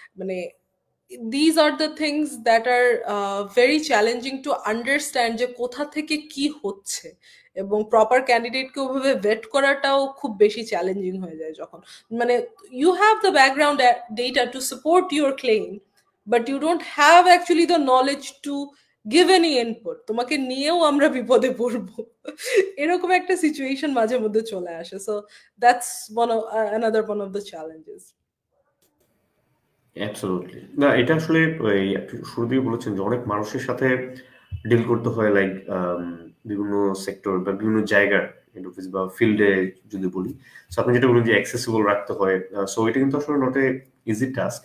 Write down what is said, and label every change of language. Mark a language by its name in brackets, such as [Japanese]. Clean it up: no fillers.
[English] মানে these are the things that are very challenging to understand, [Bangla] যে কোথা থেকে কি হচ্ছে, এবং প্রপার ক্যান্ডিডেটকে ওভাবে ভেট করাটাও খুব বেশি চ্যালেঞ্জিং হয়ে যায় যখন, মানে [English] you have the background data to support your claim, but you don't have actually the knowledge to give any input, [Bangla] তোমাকে নিয়েও আমরা বিপদে পড়বো। এরকম একটা সিচুয়েশন মাঝে মধ্যে চলে আসে। [English] So that's another one of the challenges. [Bangla] Absolutely না, এটা আসলে ওই আপনি শুরু দিয়ে বলেছেন যে অনেক মানুষের সাথে ডিল করতে হয়, লাইক বিভিন্ন সেক্টর বা বিভিন্ন জায়গার অফিস বা ফিল্ডে যদি বলি। সো আপনি যেটা বলেন যে অ্যাক্সেসিবল রাখতে হয়, সো এটা কিন্তু আসলে [English] Not a easy task.